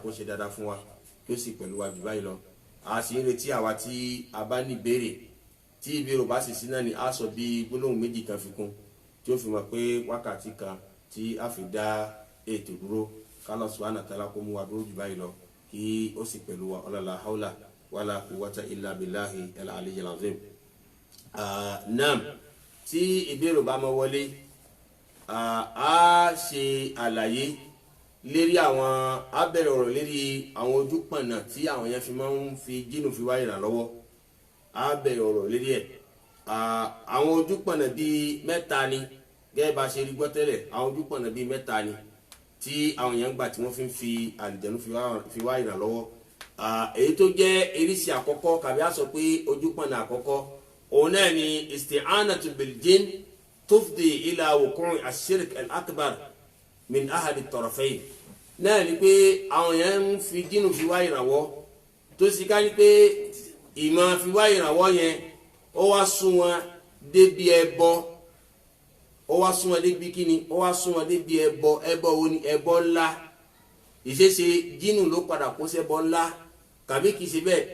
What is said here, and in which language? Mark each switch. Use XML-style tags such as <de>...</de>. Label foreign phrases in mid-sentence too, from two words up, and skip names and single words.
<yo>kó ṣe dáadáa fún wa kí ó sì pẹ̀lú wa jù báyìí lọ a sì ń retí àwa tí a bá ní ìbéèrè tí ìbéèrè bá sì sí náà ni a sọ bí gbólóhùn méjì kan fi kún tí ó fi mọ̀ pé wákàtí kan tí a fi dá ètò dúró kálọ̀</yo> <ar>سبحانه وتعالى</ar> <yo>kó mú wa dúró jù báyìí lọ kí ó sì pẹ̀lú wa ọlọ́lá</yo> <ar>حول ولا قوة إلا بالله العلي العظيم.</ar> <yo>Naam tí ìbéèrè bá mọ wọlé a ṣe àlàyé lérí àwọn abẹ́rẹ́ ọ̀rọ̀ lérí àwọn ojúpọ̀nà tí àwọn yẹn fi máa ń fi jinnu fi wá ìrànlọ́wọ́ abẹ́rẹ́ ọ̀rọ̀ lérí ẹ̀ àwọn ojúpọ̀nà bíi mẹ́ta ni gẹ́gẹ́ bá ṣe rí gbọ́ tẹ́lẹ̀ àwọn ojúpọ̀nà bíi mẹ́ta ni tí àwọn yẹn ń gbà tí wọ́n fi ń fi àlìjẹ̀nu fi wá ìrànlọ́wọ́ èyí tó jẹ́ eréṣì àkọ́kọ́ kàbí a sọ pé ojúpọ̀nà àkọ́kọ́ òun náà ni</yo> <ar>الاستعانة بالجن تفضي إلى وقوع الشرك الأكبر من أحد الطرفين</ar> <yo>náà ni pé àwọn yẹn ń fi jinnu fi wá ìrànwọ́ tó sì ká ní pé ìmọ̀ fi wá ìrànwọ́ yẹn ó wá sún wọn débi ẹbọ ó wá sún wọn débi kíni ó wá sún wọn débi ẹbọ wo ni ẹbọ ńlá ìṣeṣe jinnu ló padà kó ṣẹbọ ńlá kàbí kìí ṣe bẹ́ẹ̀</yo>